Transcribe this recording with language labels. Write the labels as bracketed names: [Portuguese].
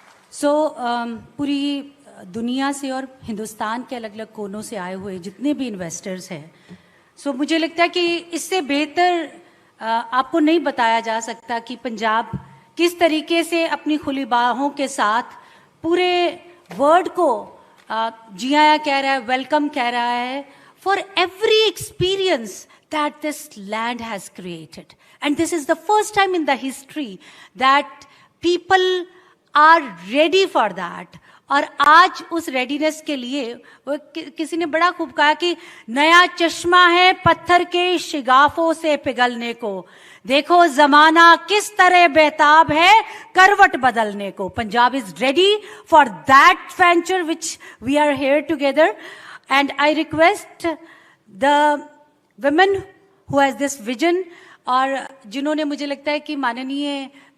[Hindi] So पूरी दुनिया से और हिंदुस्तान के अलग अलग कोनों से आए हुए जितने भी इन्वेस्टर्स हैं, सो मुझे लगता है कि इससे बेहतर आपको नहीं बताया जा सकता कि पंजाब किस तरीके से अपनी खुली बाहों के साथ पूरे वर्ल्ड को जी आया कह रहा है, वेलकम कह रहा है, [English] For every experience that this land has created. And this is the first time in the history that people are ready for that. [Hindi] और आज उस रेडीनेस के लिए वो किसी ने बड़ा खूब कहा कि नया चश्मा है पत्थर के शिगाफों से पिघलने को, देखो जमाना किस तरह बेताब है करवट बदलने को. [English] Punjab is ready for that venture which we are here together, and I request the women who has this vision, [Hindi] और जिन्होंने मुझे लगता है कि माननीय